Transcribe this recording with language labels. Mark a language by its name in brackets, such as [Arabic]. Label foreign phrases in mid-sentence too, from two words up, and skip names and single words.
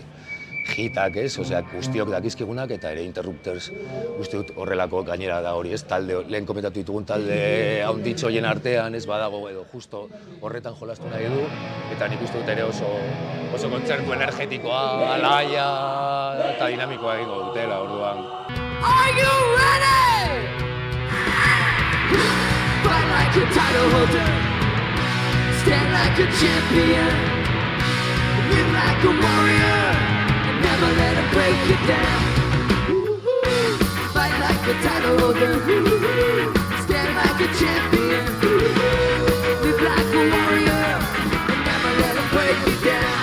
[Basque] Hitak ez, osea, guztiok dakizkigunak eta ere Interrupters uste dut horrelako gainera da hori ez, talde, lehen komentatu ditugun talde haunditxoien artean ez badago edo justo horretan jolastu nahi du, eta nik uste dut ere oso kontzertu energetikoa, alaia eta dinamikoa egingo dutela orduan. [English] Are you ready? Fight like a title holder, stand like a champion, live like a warrior, and never let it break you down. Fight like a title holder, stand like a champion, live like a warrior, and never let it break you down.